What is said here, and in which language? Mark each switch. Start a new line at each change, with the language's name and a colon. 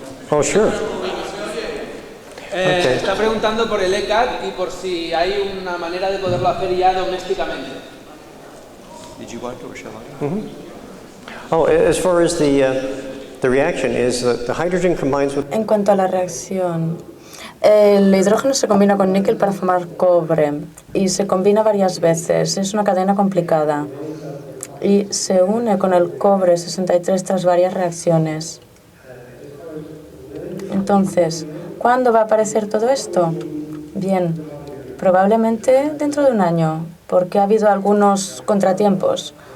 English: Oh, sure. Okay.
Spanish: Está preguntando por el ECAT y por si hay una manera de poderlo hacer ya domésticamente.
English: Did you want to or shall I? Mm-hmm. Oh, as far as the reaction is, the hydrogen combines with...
Spanish: En cuanto a la reacción, el hidrógeno se combina con níquel para formar cobre y se combina varias veces. Es una cadena complicada y se une con el cobre 63 tras varias reacciones. Entonces, ¿cuándo va a aparecer todo esto? Bien, probablemente dentro de un año, porque ha habido algunos contratiempos.